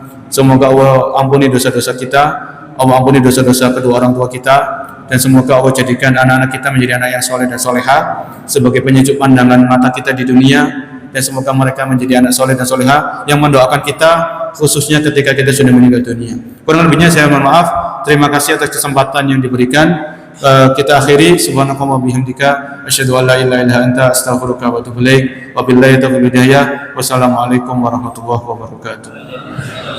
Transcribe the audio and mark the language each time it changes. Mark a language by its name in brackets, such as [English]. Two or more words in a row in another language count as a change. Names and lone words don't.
[Indonesian] Semoga Allah ampuni dosa-dosa kita, Allah ampuni dosa-dosa kedua orang tua kita, dan semoga Allah jadikan anak-anak kita menjadi anak yang soleh dan soleha sebagai penyejuk pandangan mata kita di dunia, dan semoga mereka menjadi anak soleh dan soleha yang mendoakan kita khususnya ketika kita sudah meninggal dunia. Kurang lebihnya saya mohon maaf. Terima kasih atas kesempatan yang diberikan. Kita akhiri [Arabic] سبحانك اللهم بحمدك أشهد أن لا إله إلا أنت أستغفرك وأتوب إليك. وبالله توفيق هداية. والسلام عليكم ورحمة الله وبركاته.